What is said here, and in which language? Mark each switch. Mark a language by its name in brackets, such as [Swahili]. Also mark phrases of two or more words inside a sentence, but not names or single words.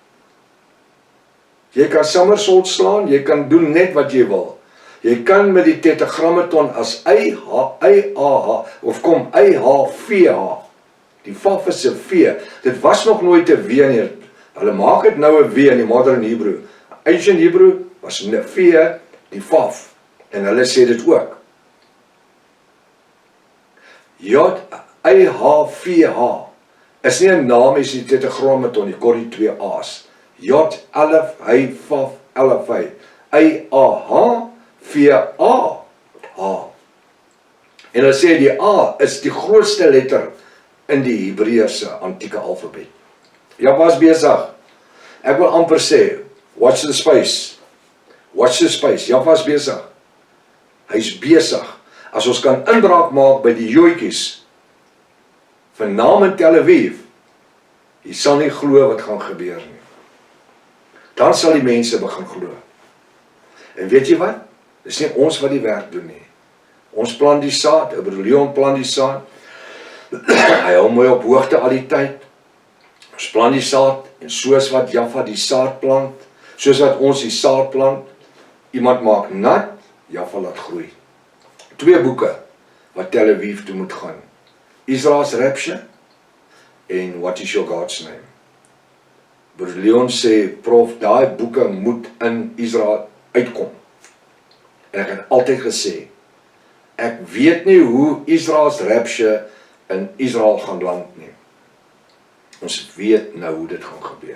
[Afrikaans] Jy kan somersault slaan, jy kan doen net wat jy wil. Jy kan met die tetragrammaton as I-H, of kom I-H-V-H, die Vaf is 'n V, dit was nog nooit 'n W nie, hulle maak dit nou 'n W in die [English] modern Hebrew. Ancient Hebrew [Afrikaans] was 'n V, die Vaf, en hulle sê dit ook. J-I-H-V-H is nie 'n naam, is die tetragrammaton, die kor die 2 A's. J-11, hy, Vaf, 11, hy. I-A-H, V-A, H. En hulle sê die A is die grootste letter in die Hebreëse antieke alfabet. Jaffa is besig. Ek wil amper sê, [English] watch the space. Watch the space. [Afrikaans] Jaffa is besig. Hy's besig. As ons kan inbraak maak by die Joodjies, vanaand in Tel Aviv, jy sal nie glo wat gaan gebeur nie. Dan sal die mense begin glo. En weet jy wat? Dis nie ons wat die werk doen nie. Ons plant die saad, broer Leon plant die saad. Hy hou mooi op hoogte al die tyd. Ons plant die saad, en soos wat Jaffa die saad plant, soos wat ons die saad plant, iemand maak nat, Jaffa laat groei. 2 boeke wat Tel Aviv toe moet gaan. Israel's Rapture en What is your God's name? Broer Leon sê, prof, daai boeke moet in Israel uitkom. En ek het altyd gesê, ek weet nie hoe Israel's Rapture in Israel gaan land nie. Ons weet nou hoe dit gaan gebeur.